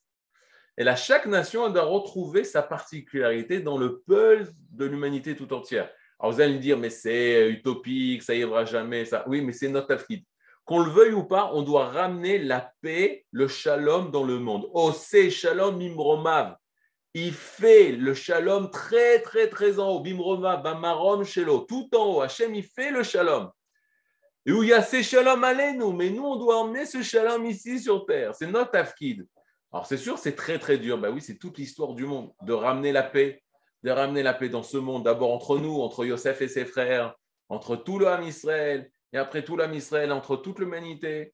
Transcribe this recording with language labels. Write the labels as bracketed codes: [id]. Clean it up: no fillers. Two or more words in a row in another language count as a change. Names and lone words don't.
[fr] Et chaque nation elle doit retrouver sa particularité dans le peuple de l'humanité tout entière. Alors vous allez me dire, mais c'est utopique, ça n'y arrivera jamais. Ça. Oui, mais c'est notre tafkid. Qu'on le veuille ou pas, on doit ramener la paix, le shalom dans le monde. [he] עושה שלום במרומיו. [fr] Il fait le shalom très, très, très en haut. [he] במרומיו, במרום שלו, [fr] tout en haut. Hachem, il fait le shalom. Et où il y a ces shalom nous, mais nous, on doit emmener ce shalom ici sur terre. C'est notre tafkid. Alors, c'est sûr, c'est très, très dur. Ben oui, c'est toute l'histoire du monde, de ramener la paix dans ce monde, d'abord entre nous, entre Yosef et ses frères, entre tout l' [he] עם ישראל, [fr] et après tout l' [he] עם ישראל, [fr] entre toute l'humanité.